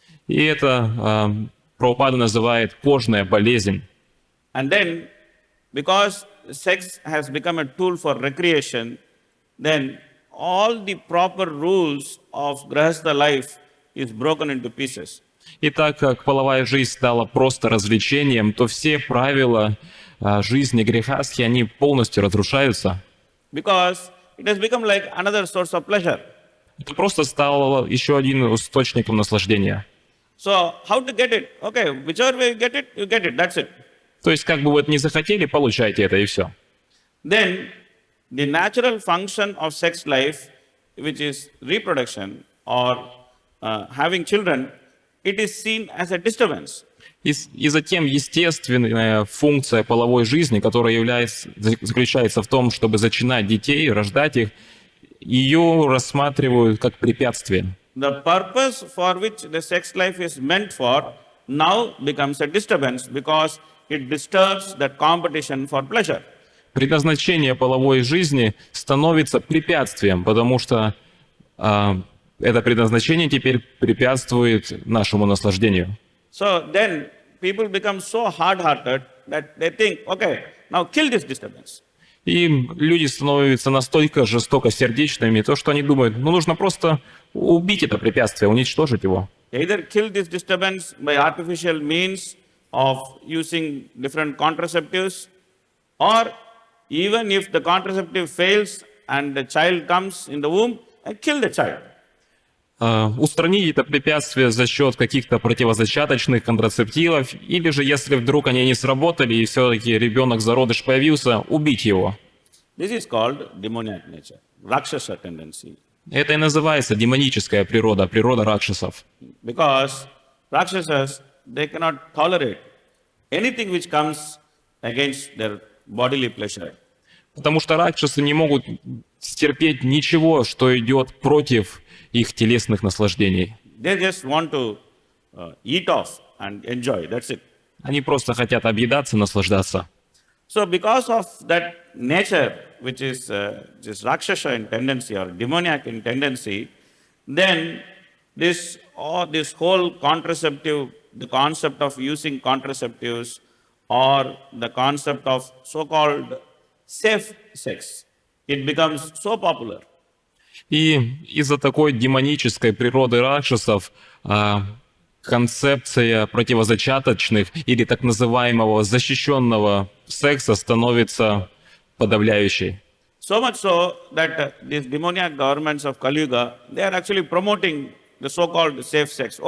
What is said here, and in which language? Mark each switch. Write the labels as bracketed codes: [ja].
[ru] И это Прабхупада называет кожная болезнь. [en] And then, because sex has become a tool for recreation, then all the proper rules of Grahastha life is broken into pieces. [ru] И так как половая жизнь стала просто развлечением, то все правила жизни грехастхи, они полностью разрушаются. [en] Because it has become like another source of pleasure. [ru] Это просто стало еще одним источником наслаждения. [en] So, how to get it? Okay, whichever way you get it, that's it. [ru] То есть, как бы вы это ни захотели, получайте это и все. [en] Then, the natural function of sex life, which is reproduction or having children, it is seen as a disturbance. [ru] И затем естественная функция половой жизни, которая заключается в том, чтобы зачинать детей, рождать их, ее рассматривают как препятствие. [en] The purpose for which the sex life is meant for now becomes a disturbance because it disturbs that competition for pleasure. [ru] Предназначение половой жизни становится препятствием, потому что это предназначение теперь препятствует нашему наслаждению. [en] So then people become so hard-hearted that they think, okay, now kill this disturbance. [ru] И люди становятся настолько жестокосердечными, то, что они думают, ну, нужно просто убить это препятствие, уничтожить его. [en] Either kill this disturbance by artificial means of using different contraceptives, or even if the contraceptive fails and the child comes in the womb, and kill the child. [ru] Устранить это препятствие за счет каких-то противозачаточных контрацептивов, или же, если вдруг они не сработали, и все-таки ребенок зародыш появился, убить его. [en] This is called demoniac nature, Rakshasa tendency. [ru] Это и называется демоническая природа, природа ракшасов. [en] Because Rakshasas, they cannot tolerate anything which comes against their bodily pleasure. [ru] Потому что ракшасы не могут стерпеть ничего, что идет против их телесных наслаждений. [en] They just want to eat off and enjoy, that's it. [ru] Они просто хотят объедаться, наслаждаться. [en] So because of that nature, which is this Rakshasa in tendency or demoniac in tendency, then this whole contraceptive, the concept of using contraceptives or the concept of so-called safe sex, it becomes so popular. [ru] И из-за такой демонической природы ракшасов концепция противозачаточных или так называемого защищенного секса становится подавляющей. [en] So much so that these demoniac governments of Kali Yuga, they are actually promoting the so-called safe sex.